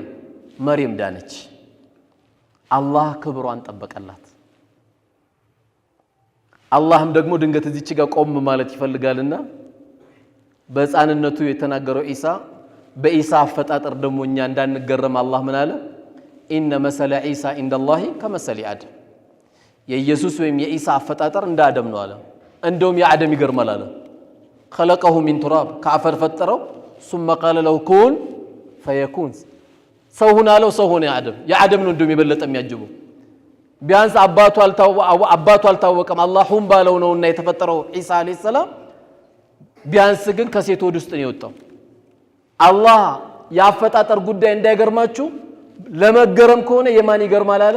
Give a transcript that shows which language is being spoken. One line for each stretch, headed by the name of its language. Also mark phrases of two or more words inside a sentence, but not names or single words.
Amharic: መርየም ዳነች። አላህ ክብሯን ጠበቀላት። አላህም ደግሞ ድንገት እዚች ጋር ቆም ማለት ይፈልጋልና በሕፃንነቱ የተናገረው ኢሳ በኢሳ አፈጣጠር ደግሞ እኛ እንዳንገረም አላህ ምን አለ?
Arabic: إن مثل عيسى عند الله كمثل آدم፣
Amharic: የኢየሱስ ወይም የኢሳ አፈጣጠር እንደ አደም ነው አለ። እንደውም የአደም ይገርማል አለ።
Arabic: خلقه من تراب፣
Amharic: ከአፈር ፈጠረው።
Arabic: ثم قال له كن فيكون፣
Amharic: ሰው ሁን አለው፣ ሰው ሆነ። የአደም ነው እንደውም የበለጠ የሚያጅበው። ቢያንስ አባቱ አልታወቀም፣ አላህ ሁን ባለው ነውና የተፈጠረው ኢሳ
Arabic: عليه السلام።
Amharic: ቢያንስ ግን ከሴት ወድ ውስጥ ነው የወጣው። አላህ ያፈጣጠር ጉዳይ እንዳይገርማችሁ፣ ለመገረም ከሆነ የማን ይገርማል አለ?